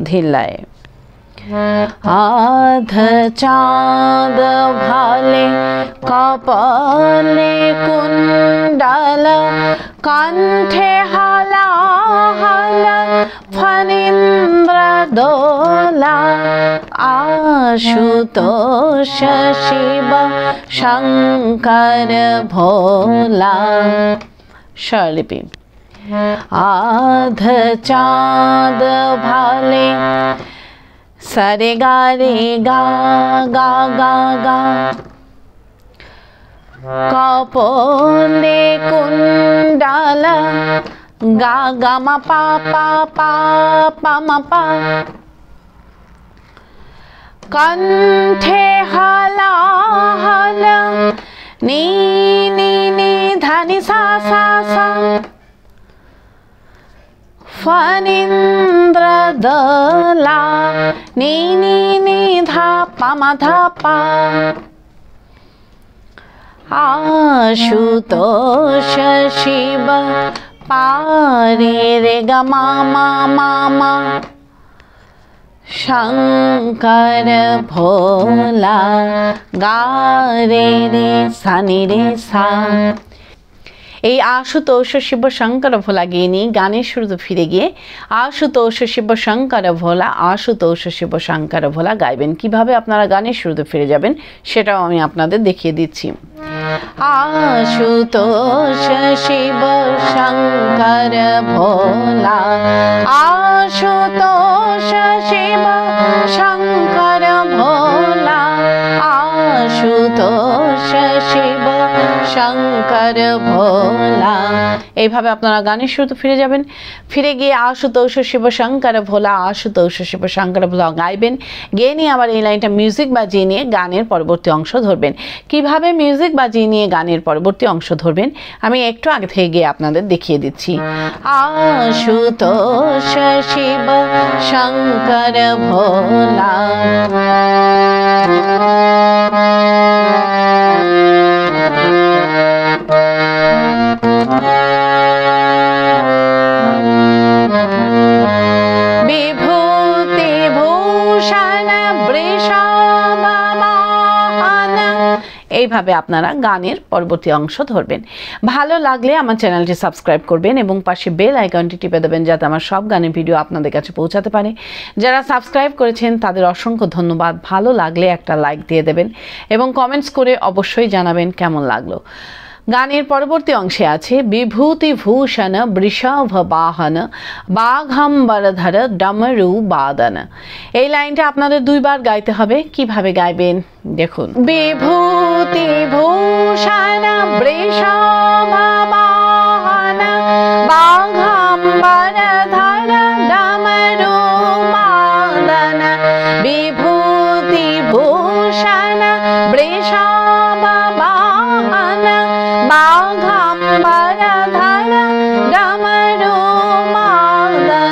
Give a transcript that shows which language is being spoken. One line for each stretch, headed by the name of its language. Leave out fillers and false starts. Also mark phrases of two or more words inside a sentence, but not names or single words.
Bangla: ধিল্লাএ আধ চাঁদ ভালে কপালে কুণ্ডল কণ্ঠে হলাহল ফণীন্দ্র দোলা আশুতোষ শিব শঙ্কর ভোলা। स्वरलिपि आध चाँद भाले सरे गा रे गा गा गा गा कपोले कुंडल गा गा मा पा पा पा पा मा पा কণ্ঠে হলাহল নি নি নি ধা নি সা সা সা फणींद्र दला नी नी नी धा पा मा धा पा आशुतोष शिव पारे रे ग मा मा मा मा शंकर भोला गा रे रे सा नि रे सा। এই আশুতোষ শিব শঙ্কর ভোলা গিয়ে নিয়ে গানের শুরুতে ফিরে গিয়ে আশুতোষ শিব শঙ্কর ভোলা আশুতোষ শিব শঙ্কর ভোলা গাইবেন। কিভাবে আপনারা গানের শুরুতে ফিরে যাবেন সেটাও আমি আপনাদের দেখিয়ে দিচ্ছি। आशुतोष शिव शंकर भोला आशुतोष शिव शंकर भोला आशुतोष शिव शंकर भोला। এইভাবে আপনারা গানের শুরুতে ফিরে যাবেন, ফিরে গিয়ে আশুতোষ শিব শঙ্কর ভোলা আশুতোষ শিব শঙ্কর ভোলা গাইবেন। গেয়ে নিয়ে আবার এই লাইনটা মিউজিক বাজিয়ে নিয়ে গানের পরবর্তী অংশ ধরবেন। কিভাবে মিউজিক বাজিয়ে নিয়ে গানের পরবর্তী অংশ ধরবেন আমি একটু আগে থেকে গিয়ে আপনাদের দেখিয়ে দিচ্ছি। আশুতোষ শিব শঙ্কর ভোলা বিভূতি ভূষণ বৃষভবাহন। এইভাবে আপনারা গানের পরবর্তী অংশ ধরবেন। ভালো লাগলে আমার চ্যানেলটি সাবস্ক্রাইব করবেন এবং পাশে বেল আইকনটি টিপে দেবেন যাতে আমার সব গানের ভিডিও আপনাদের কাছে পৌঁছাতে পারে। যারা সাবস্ক্রাইব করেছেন তাদের অসংখ্য ধন্যবাদ। ভালো লাগলে একটা লাইক দিয়ে দেবেন এবং কমেন্টস করে অবশ্যই জানাবেন কেমন লাগলো। গানের পরবর্তী অংশে আছে বিভূতি ভূষণ বৃষভ বাহন বাঘম্বরধর ডমরু বাদন। এই লাইনটা আপনাদের দুইবার গাইতে হবে। কিভাবে গাইবেন দেখুন। বিভূতি ভূষণ বৃষভ বাহন বাঘম্বরধর ডমরু বাদন বিভূতি ভূষণ বৃষভ বাহন বাঘম্বরধর ডমরু বাদন।